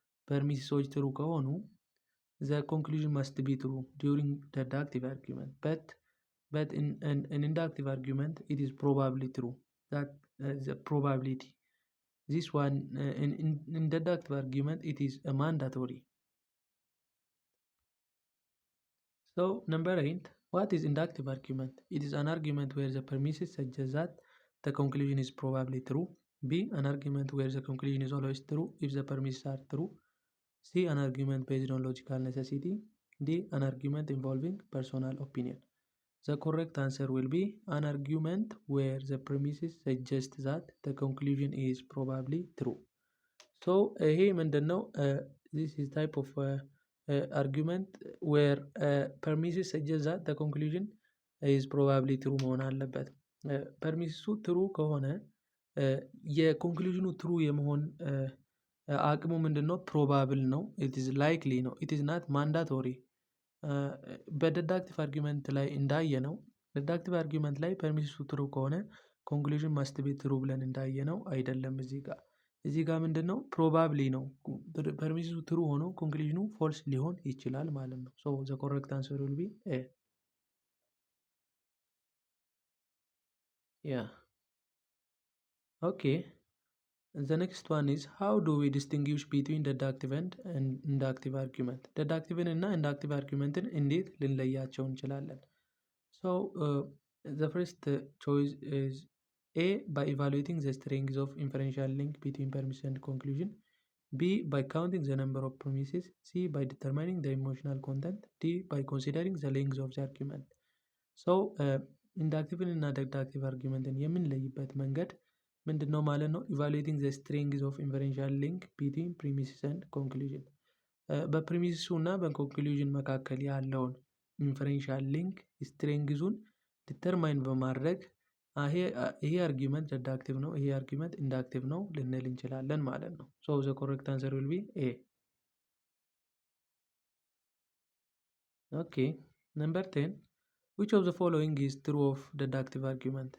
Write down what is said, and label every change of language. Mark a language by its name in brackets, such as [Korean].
[Amharic] ፐርሚሲሶች ትሩ ከሆኑ [English] the conclusion must be true during deductive argument, but in an inductive argument it is probably true that the probability this one in deductive argument it is a mandatory. So number 8, what is inductive argument? It is an argument where the premises suggest that the conclusion is probably true. B. An argument where the conclusion is always true if the premises are true. C. An argument based on logical necessity. D. An argument involving personal opinion. The correct answer will be an argument where the premises suggest that the conclusion is probably true. So here ምንድነው? This is type of argument where premises suggest that the conclusion is probably true [Amharic] መሆን አለበት። ፐርሚሱ ትሩ ከሆነ የኮንክሉዥኑ ትሩ የመሆን አቅሙ ምንድነው? ፕሮባብል ነው። [English] ኢት ኢዝ ላይክሊ [Amharic] ነው። [English] ኢት ኢዝ ናት ማንዳቶሪ። [Amharic] በዲዳክቲቭ አርጊመንት ላይ እንዳየ ነው። ዲዳክቲቭ አርጊመንት ላይ ፐርሚሲሱ ትሩ ከሆነ [English] ኮንክሉዥን ማስት ቢ ትሩ [Amharic] ብለን እንዳየ ነው አይደለም። እዚህ ጋር ምንድነው? ፕሮባብሊ ነው። ፐርሚሲሱ ትሩ ሆኖ ኮንክሉዥኑ ፎልስ ሊሆን ይችላል ማለት ነው። [English] ሶ ዘ ኮሬክት አንሰር ዊል ቢ ኤ። ያ ኦኬ The next one is how do we distinguish between deductive and inductive argument? [Amharic] Deductive እና inductive argument እንዴት ልንለያቸው እንችላለን? [English] So the first choice is A. By evaluating the strength of inferential link between premise and conclusion. B. By counting the number of premises. C. By determining the emotional content. D. By considering the length of the argument. [Amharic] So inductive እና deductive argument የምንለይበት መንገድ ምንድን ነው ማለት ነው? [English] ኢቫሉዌቲንግ ዘ ስትሬንግዝ ኦፍ ኢንፈረንሻል ሊንክ ቢትዊን ፕሪሚሲስ ኤንድ ኮንክሉዥን። [Amharic] በፕሪሚሲሱ እና በኮንክሉዥን መካከል ያለውን ኢንፈረንሻል ሊንክ ስትሬንግዙን ዲተርማይን በማድረግ ይሄ አርጊመንት ዲዳክቲቭ ነው፣ ይሄ አርጊመንት ኢንዳክቲቭ ነው ልንል እንችላለን ማለት ነው። [English] ሶ ዘ ኮሬክት አንሰር ዊል ቢ ኤ። ኦኬ ነምበር 10 which of the following is true of deductive argument?